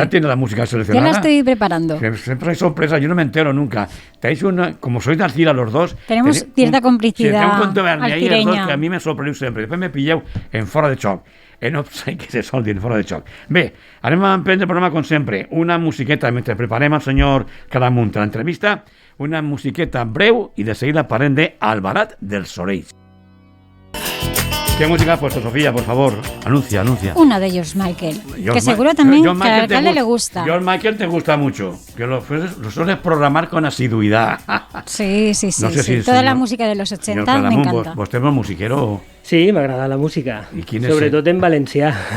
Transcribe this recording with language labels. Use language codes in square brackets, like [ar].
[es] Ya tiene la música seleccionada. Ya la estoy preparando. Siempre hay sorpresas, yo no me entero nunca. Tenéis como sois de Alcira los dos... Tenemos cierta complicidad un contubernio ahí los dos que a mí me sorprendió siempre. [ca] Después me pilleu en fora de xoc. No sé què se sol dir, fora de xoc. Bé, anem a emprendre el programa com sempre. Una musiqueta, mentre preparem al senyor Claramunt a l'entrevista, una musiqueta breu i de seguida parlem de Albalat dels Sorells. [es] ¿Qué música has puesto, Sofía, por favor? Anuncia. Uno de ellos, Michael, que seguro también que al alcalde le gusta. George Michael te gusta mucho, que lo sueles programar con asiduidad. Sí. No sé si toda la música de los 80 me encanta. [ca] ¿Vostè és musiquero? Sí, m'agrada la música, sobretot en valencià.